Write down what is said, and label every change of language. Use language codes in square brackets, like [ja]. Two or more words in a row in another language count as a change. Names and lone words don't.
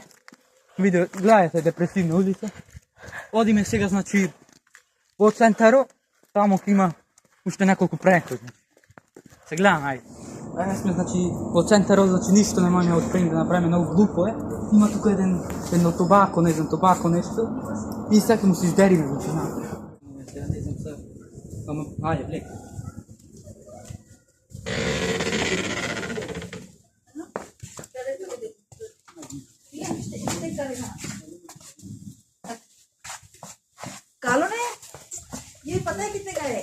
[mk] Гледате депресивна улица. Одиме сега, значи, во центарот, таму ќе има уште неколку пренкои. Се гледаме, ајде. Еве сме, значи, во центарот, значи, ништо не можеме од пренк да направиме, многу глупо е. Има тука едно тобако, не знам, тобако нешто. И сега му се издериме, значи, сега не знам сега. Ама, ајде, влек. [hi] कालो ने ये पता है कितने का है?